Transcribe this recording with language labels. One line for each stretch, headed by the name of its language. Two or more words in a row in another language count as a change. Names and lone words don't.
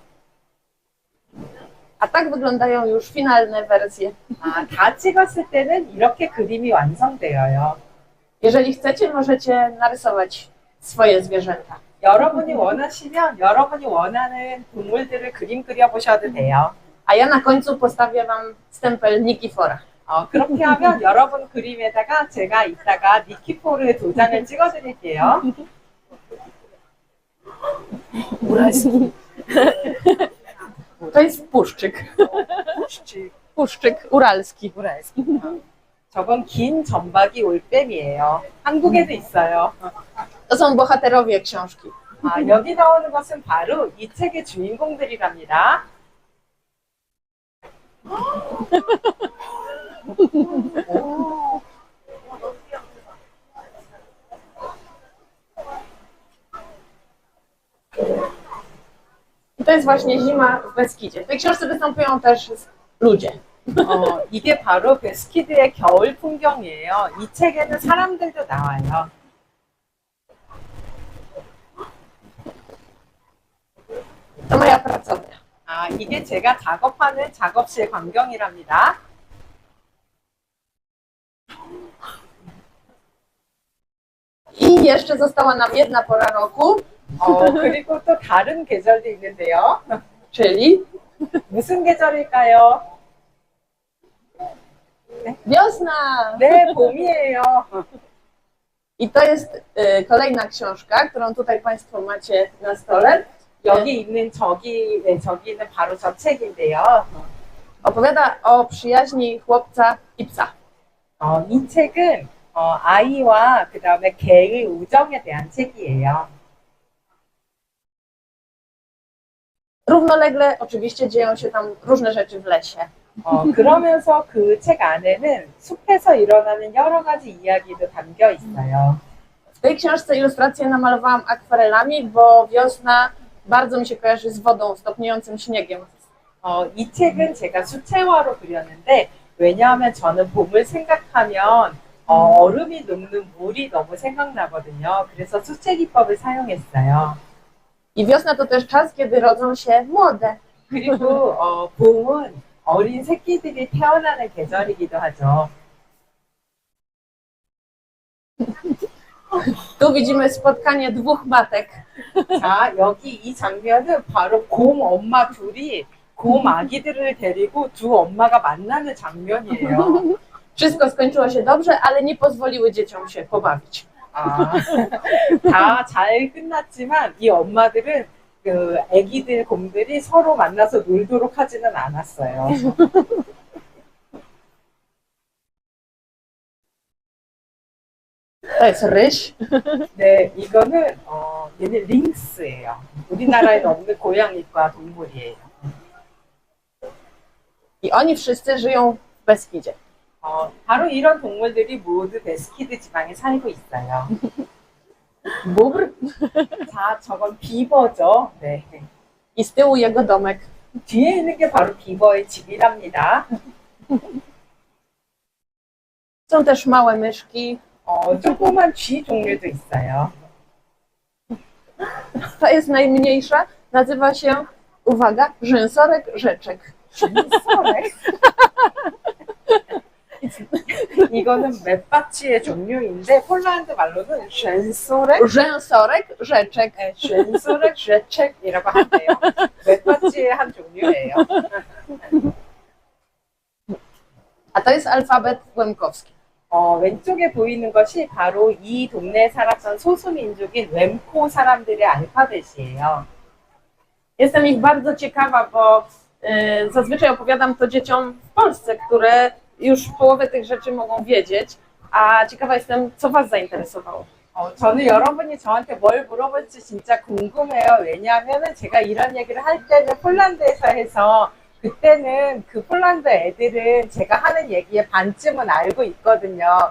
Polish: A tak wyglądają już finalne wersje.
Korean: 다 찍었을 때는 이렇게 그림이 완성되어요.
Polish: Jeżeli chcecie, możecie narysować swoje zwierzęta.
Korean: 여러분이 원하시면 여러분이 원하는 동물들을 그림 그려보셔도 돼요.
Polish: A ja na końcu postawię Wam stempel Nikifora.
Korean: 그렇게 하면 여러분 그림에다가 제가 이따가 니키포르 도장을 찍어드릴게요.
Polish: To jest puszczyk. Puszczyk uralski.
Korean: 저건 긴 점박이 올빼미예요. 한국에도 있어요.
Polish: To są bohaterowie książki.
Korean: 여기 나오는 것은 바로 이 책의 주인공들이랍니다.
Polish: I to jest właśnie zima w Beskidzie. W tej książce występują też ludzie.
Korean: 이게 바로 베스키드의 겨울 풍경이에요. 이 책에는 사람들도 나와요.
Polish: To moja pracownia.
Korean: 아, 이게 제가 작업하는 작업실 광경이랍니다.
Polish: I jeszcze została nam jedna pora roku,
Korean: 그리고 또 다른 계절도 있는데요.
Polish: czyli
Korean: 무슨 계절일까요?
Polish: wiosna.
Korean: 네, 봄이에요.
Polish: I to jest kolejna książka, którą tutaj Państwo macie na stole.
Korean: 여기 있는 저기는 바로 저 책인데요.
Polish: Opowiada o przyjaźni chłopca i psa.
Korean: 이 책은 아이와 그 다음에 개의 우정에 대한 책이에요.
Polish: Równolegle oczywiście dzieją się tam różne rzeczy w lesie.
Korean: 그러면서 그 책 안에는 숲에서 일어나는 여러 가지 이야기도 담겨 있어요.
Polish: W tej książce ilustracje namalowałam akwarelami, bo wiosna bardzo mi się kojarzy z wodą, stopniującym śniegiem.
Korean: 이 책은 제가 수채화로 그렸는데 왜냐하면 저는 봄을 생각하면 얼음이 녹는 물이 너무 생각나거든요. 그래서 수채 기법을 사용했어요.
Polish: I wiosna to też czas, kiedy rodzą się młode.
Korean: 그리고 봄은 어린 새끼들이 태어나는 계절이기도 하죠.
Polish: Tu widzimy spotkanie dwóch matek.
Korean: 자, 여기 이 장면은 바로 곰 엄마 둘이 곰 아기들을 데리고 두 엄마가 만나는 장면이에요.
Polish: Wszystko skończyło się dobrze, ale nie pozwoliły dzieciom się pobawić.
Korean: 다 잘 끝났지만 이 엄마들은 그 아기들 곰들이 서로 만나서 놀도록 하지는 않았어요.
Polish: To jest ryś.
Korean: 네, 이거는 얘는 링스예요. 우리나라에는 없는 고양이과 동물이에요.
Polish: I oni wszyscy żyją w Beskidzie.
Korean: 바로 이런 동물들이 모두 베스키드 지방에 살고 있어요.
Polish: Bóbr
Korean: 자, 저건 비버죠. 네.
Polish: i z tyłu jego domek.
Korean: 뒤에 있는 게 바로 비버의 집이랍니다.
Polish: Są też małe myszki.
Korean: 조그만 쥐 종류도 있어요.
Polish: Ta jest najmniejsza. Nazywa się, uwaga, rzęsorek rzeczek. rzęsorek?
Korean: 이거는 맷받치의 종류인데 폴란드 말로는 rzęsorek?
Polish: Rzęsorek rzeczek. rzęsorek rzeczek
Korean: 이라고 한대요. 맷받치의 한 종류예요.
Polish: A to jest alfabet łemkowski.
Korean: 왼쪽에 보이는 것이 바로 이 동네에 살았던 소수민족인 웸코 사람들의 알파벳이에요.
Polish: Jestem ich bardzo ciekawa, bo zazwyczaj opowiadam to dzieciom w Polsce, które już połowę tych rzeczy mogą wiedzieć, a ciekawa jestem, co Was zainteresowało.
Korean: 저는 여러분이 저한테 뭘 물어볼지 진짜 궁금해요. 왜냐하면 제가 이런 얘기를 할 때는 폴란드에서 해서 그때는 그 폴란드 애들은 제가 하는 얘기의 반쯤은 알고 있거든요.